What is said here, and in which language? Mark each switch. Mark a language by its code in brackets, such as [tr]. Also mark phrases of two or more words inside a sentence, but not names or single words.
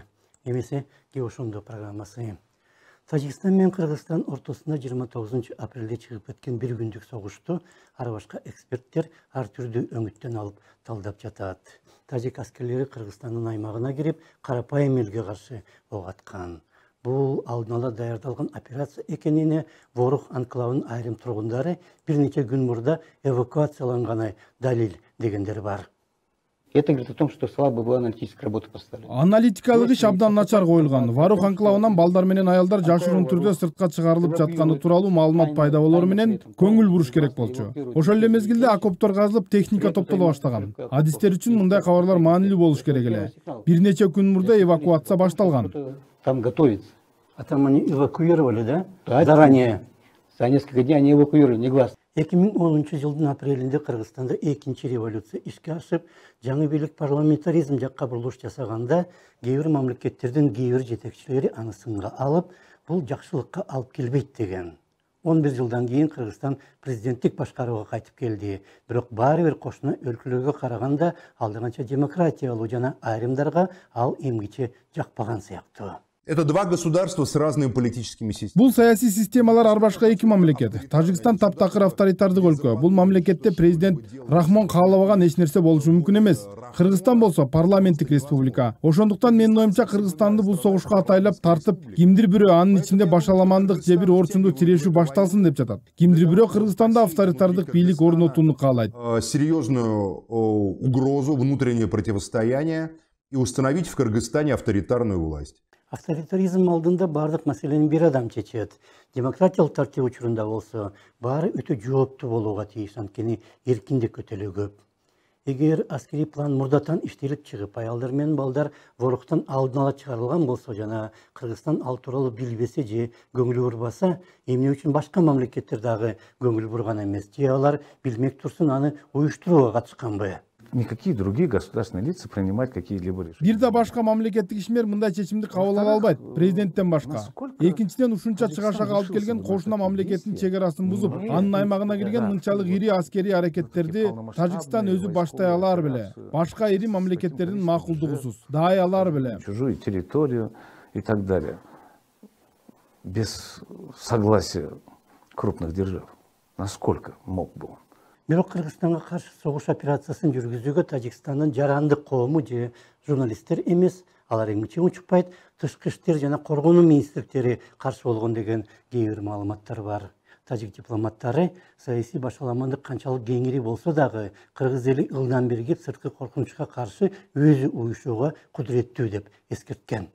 [ky] Эмесе Геошондо программасы. Тажикстан мен Кыргызстан ортосунда 29 апрелде чыгып кеткен бир күндүк согушту ар башка эксперттер ар түрдүү өңүттөн алып талдап жатат. Тажик аскерлери Кыргызстандын аймагына кирип, карапайым элге каршы ок аткан. Бул алдын ала даярдалган операция экенине Ворух анклавынын айрым тургундары бир нече күн мурда эвакуацияланганы далил дегендер бар. [ru] Это говорит о том, что слабо была аналитическая работа поставлена. [ky] Аналитикалык иш абдан начар коюлган. Ворух анклавынан балдар менен аялдар жашыруун түрдө сыртка чыгарылып жатканы тууралуу маалымат пайда болору менен көңүл буруш керек болчу. Ошол эле мезгилде окоптор казылып, техника топтоло баштаган. Адистер үчүн мындай кабарлар маанилүү болуш керек эле. Бир нече күн мурда эвакуация башталган. [ru] Там готовится. А там они эвакуировали, да? Заранее. За несколько дней они эвакуировали, негласно. [ky] 2010 жылдын апрелинде Кыргызстанда экинчи революция ишке ашып, жаңы бийлик парламентаризм жакка бурулуш жасаганда, кээ бир мамлекеттердин кээ бир жетекчилери аны сынга алып, бул жакшылыкка алып келбейт деген. 11 жылдан кийин Кыргызстан президенттик башкарууга кайтып келди. Бирок баары бир кошуна өлкөлөргө караганда алдыганча демократиялуу жана айрымдарга ал эмгиче жакпаган сыяктуу. [ru] Это два государства с разными политическими системами. [ky] Бул саясий системалар ар башка эки мамлекет. Тажикстан таптакыр авторитардык өлкө. Бул мамлекетте президент Рахмон каалабаган эч нерсе болушу мүмкүн эмес. Кыргызстан болсо парламенттик республика. Ошондуктан менин оюмча Кыргызстанды бул согушка атайлап тартып, кимдир бирөө анын ичинде башаламандык же бир орчундуу тирешүү башталсын деп жатат. Кимдир бирөө Кыргызстанда авторитардык бийлик орнотууну каалайт. [ru] Серьезную угрозу, внутреннее противостояние и установить в Кыргызстане авторитарную власть. [ky] Авторитаризм алдында бардык маселени бир адам чечет. Демократиялык тартип учурунда болсо, баары өтө жооптуу болууга тийиш, анткени эркиндик өтөлө көп. Эгер аскерий план мурдатан иштелип чыгып, аялдар менен балдар воруктан алдын ала чыгарылган болсо жана Кыргызстан ал тууралуу билбесе же көңүлү бурбаса, эмне үчүн башка мамлекеттер дагы көңүл бурган эмес? Же алар билмек турсун аны уюштурууга катышканбы? [ru] Никакие другие государственные лица принимать какие-либо решения. [ky] Бир да башка мамлекеттик ишмер мындай чечимди кабыл ала албайт, президенттен башка. Экинчиден ушунча чыгашак алып келген кошуна мамлекеттин чек арасын бузуп, анын аймагына кирген мынчалык ири аскерий аракеттерди Тажикстан өзү баштай алар беле. Башка ири мамлекеттердин макулдугусуз дай алар беле. [ru] Чужую территорию и так далее. Без согласия крупных держав. Насколько мог бы он? [ky] Бирок Кыргызстанга каршы согуш операциясын жүргүзүүгө Тажикстандын жарандык коому же журналисттер эмес, алар эмгиче учпайт, тышкы иштер жана коргонуу министрликтери каршы болгон деген кээ бир маалыматтар бар. Тажик дипломаттары саясий башаламандык канчалык кеңири болсо дагы кыргыз эли ылдан биригип сырткы коркунучка каршы өзү уюшууга кудуреттүү деп эскерткен.